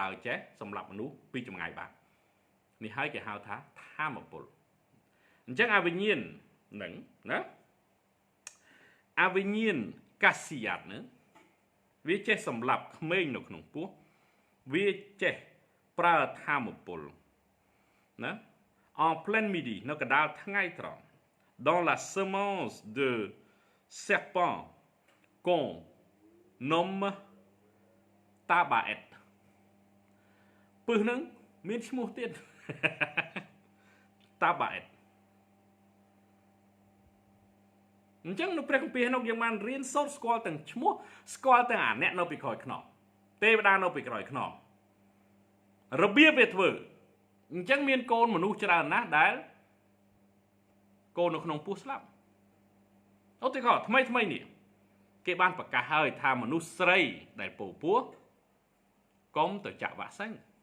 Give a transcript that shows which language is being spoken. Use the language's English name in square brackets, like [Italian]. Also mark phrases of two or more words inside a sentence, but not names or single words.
[Khmer] ចេះសម្រាប់មនុស្សពីចម្ងាយបាននេះហើយគេហៅថាថាមពលអញ្ចឹង អវិញ្ញាណហ្នឹងណាអវិញ្ញាណកាស៊ីយ៉ាតហ្នឹងវាចេះសម្រាប់ក្មេងនៅក្នុងពោះវាចេះប្រើថាមពលណា [French] en pleine midi [Khmer] នៅកណ្ដាលថ្ងៃត្រង់ [French] dans la semence de serpent qu'on nomme tabaet [Khmer] ពឹសហ្នឹងមានឈ្មោះទៀត tabaet អញ្ចឹងនៅព្រះគម្ពីរនោះយើងបានរៀនសូត្រស្គាល់ទាំងឈ្មោះស្គាល់ទាំងអាអ្នកនៅពីក្រោយខ្នងទេវតានៅពីក្រោយខ្នងរបៀបវាធ្វើអញ្ចឹងមានកូនមនុស្សច្រើនណាស់ដែលកូននៅក្នុងពោះស្លាប់ឧទាហរណ៍ថ្មីនេះគេបានប្រកាសហើយថាមនុស្សស្រីដែលពោពោះកុំទៅចាក់វ៉ាក់សាំង